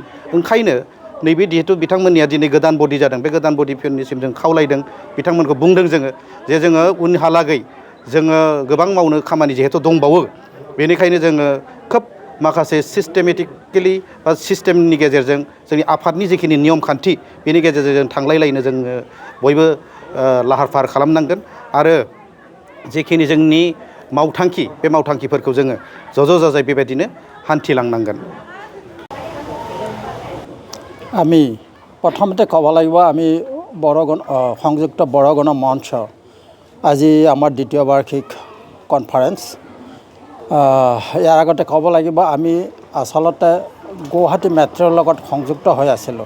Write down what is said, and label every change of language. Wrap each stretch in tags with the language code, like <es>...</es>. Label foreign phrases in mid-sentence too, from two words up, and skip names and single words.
<brx>ओंखायनो नैबे जिहेतु बिथांमोननिया दिनै गोदान बडि जादों, बे गोदान बडिफोरनिसिम जों खावलायदों, बिथांमोनखौ बुंदों जोङो जे जोङो उनहालागै जोङो गोबां मावनो खामानि जिहेतु दंबावो, बेनिखायनो जोङो खोब माखासे सिस्टेमेटिकेलि बा सिस्टेमनि गेजेरजों जोंनि आफादनि जिखिनि नियम खान्थि बेनि गेजेरजों जों थांलायलायनो जोङो बयबो लाहार फाहार खालामनांगोन। आरो जिखिनि जोंनि मावथांखि बे मावथांखिफोरखौ जोङो ज' जाजाय बेबायदिनो हान्थिलांनांगोन।</brx> <as>আমি প্ৰথমতে ক'ব লাগিব আমি সংযুক্ত বড়ো গণ মঞ্চ আজি আমাৰ দ্বিতীয় বাৰ্ষিক কনফাৰেন্স। ইয়াৰ আগতে ক'ব লাগিব আমি আচলতে গুৱাহাটী মেট্ৰৰ লগত সংযুক্ত হৈ আছিলোঁ।</as>